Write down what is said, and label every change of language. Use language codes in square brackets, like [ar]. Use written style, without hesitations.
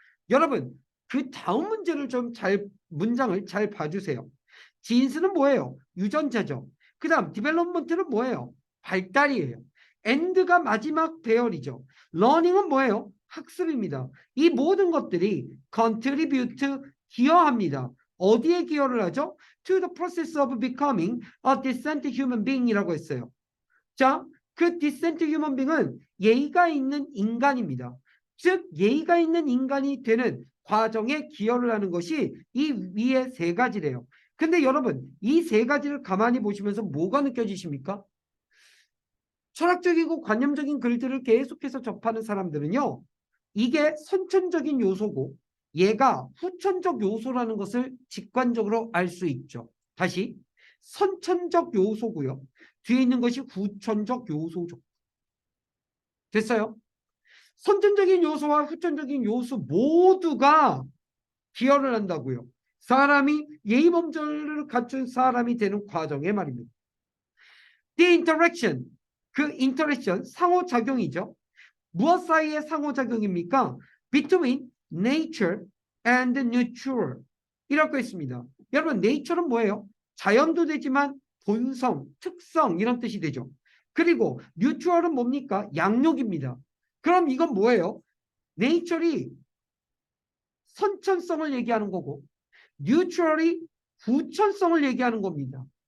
[ko] 여러분, 그 다음 문제를 좀 문장을 잘 봐주세요. 진스는 뭐예요? 유전자죠. 그 다음 디벨롭먼트는 뭐예요? 발달이에요. 엔드가 마지막 배열이죠. 러닝은 뭐예요? 학습입니다. 이 모든 것들이 contribute, 기여합니다. 어디에 기여를 하죠? [en] To the process of becoming a decent human being 이라고 했어요. [ko] 자, 그 decent human being 은 예의가 있는 인간입니다. 즉 예의가 있는 인간이 되는 과정에 기여를 하는 것이 이 위에 세 가지래요. 근데 여러분, 이 세 가지를 가만히 보시면서 뭐가 느껴지십니까? 철학적이고 관념적인 글들을 계속해서 접하는 사람들은요, 이게 선천적인 요소고 얘가 후천적 요소라는 것을 직관적으로 알 수 있죠. 다시, 선천적 요소고요. 뒤에 있는 것이 후천적 요소죠. 됐어요? 선천적인 요소와 후천적인 요소 모두가 기여를 한다고요. 사람이 예의 범절을 갖춘 사람이 되는 과정에 말입니다. The interaction, 그 interaction, 상호작용이죠. 무엇 사이의 상호작용입니까? [en] Between nature and nurture 이라고 했습니다. [ko] 여러분, nature는 뭐예요? 자연도 되지만 본성, 특성 이런 뜻이 되죠. 그리고 nurture는 뭡니까? 양육입니다. 그럼 이건 뭐예요? nature이 선천성을 얘기하는 거고 neutral이 후천성을 얘기하는 겁니다.